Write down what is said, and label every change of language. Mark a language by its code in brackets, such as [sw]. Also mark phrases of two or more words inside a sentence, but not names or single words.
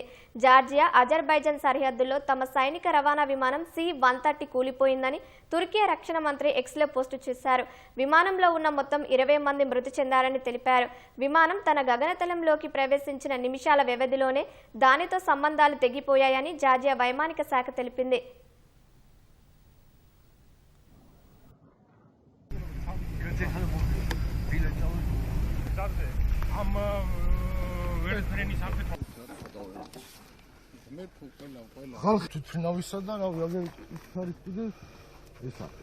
[te] జార్జియా అజర్బైజాన్ సరిహద్దుల్లో తమ సైనిక రవాణా విమానం C-130 కూలిపోయిందని తుర్కియా రక్షణ మంత్రి ఎక్స్లో పోస్టు చేశారు. విమానంలో ఉన్న మొత్తం 20 మంది మృతి చెందారని తెలిపారు. విమానం తన గగనతలంలోకి ప్రవేశించిన నిమిషాల వ్యవధిలోనే దానితో సంబంధాలు తెగిపోయాయని జార్జియా వైమానిక శాఖ తెలిపింది. [ka] ხალხი თვითმფრინავისა და რავი აგერ ის არის კიდე ესა.